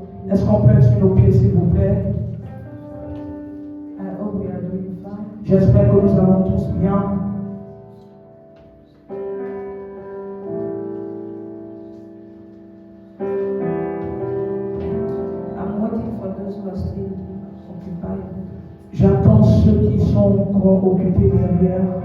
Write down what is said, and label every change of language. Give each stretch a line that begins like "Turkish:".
French: Est-ce qu'on peut être sur nos pieds, s'il vous plaît?
English: I hope we are doing fine.
French: J'espère que nous allons tous bien.
English: I'm waiting for those who are still occupied.
French: J'attends ceux qui sont encore occupés derrière.